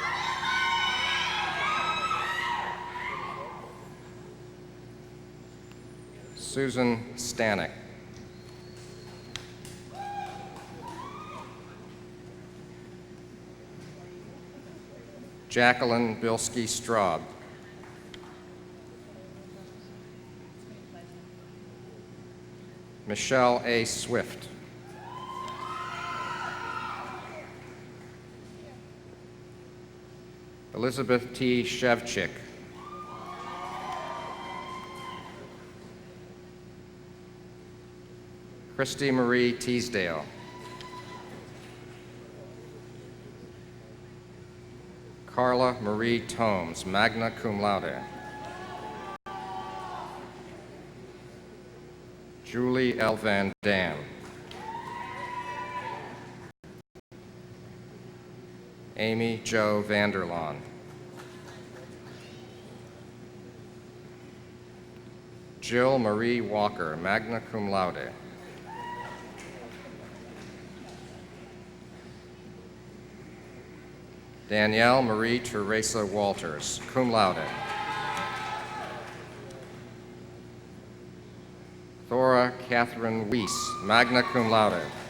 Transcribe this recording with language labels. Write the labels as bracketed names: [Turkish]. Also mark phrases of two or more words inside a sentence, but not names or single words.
[English] Susan Stanek. Jacqueline Bilski Straub. Michelle A. Swift. Elizabeth T. Shevchik. Christy Marie Teasdale. Carla Marie Tomes, [Latin] magna cum laude. [English] Julie L. Van Dam. Amy Jo Vanderlaan. Jill Marie Walker, [Latin] magna cum laude. [English] Danielle Marie Teresa Walters, [Latin] cum laude. [English] Thora Catherine Weiss, [Latin] magna cum laude.